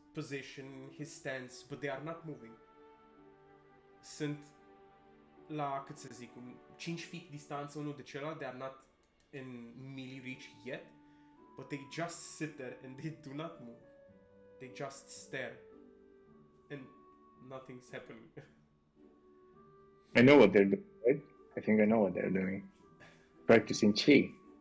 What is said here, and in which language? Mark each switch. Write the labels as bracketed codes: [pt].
[en] position, his stance, but they are not moving. [ro] Sunt la, cât să zic, 5 feet distanță unul de celălalt. [en] They are not in melee reach yet, but they just sit there and they do not move. They just stare and nothing's happening. I know what they're doing, right? I think I know what they're doing. Practicing chi,